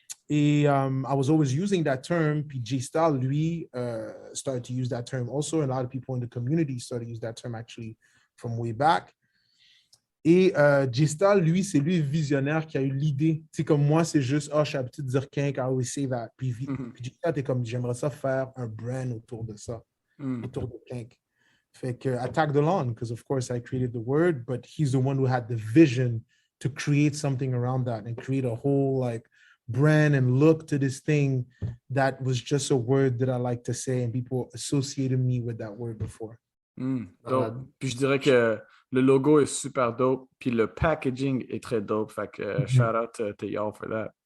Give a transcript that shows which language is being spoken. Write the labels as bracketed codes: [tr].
[en] Et I was always using that term, [fr] puis J-Style, lui, [en] started to use that term also, and a lot of people in the community started to use that term actually from way back. [fr] Et J-Style, lui, c'est lui le visionnaire qui a eu l'idée. Tu sais, comme moi, c'est juste, je suis habitué de dire kink, [en] I always say that. [fr] Puis J-Style, t'es comme, j'aimerais ça faire un brand autour de ça, autour de kink. [en] Fait que I tagged along because of course I created the word, but he's the one who had the vision to create something around that and create a whole like brand and look to this thing that was just a word that I like to say and people associated me with that word before. [fr] Puis je dirais que le logo est super dope, puis le packaging est très dope. [en] Fait que shout out to y'all for that.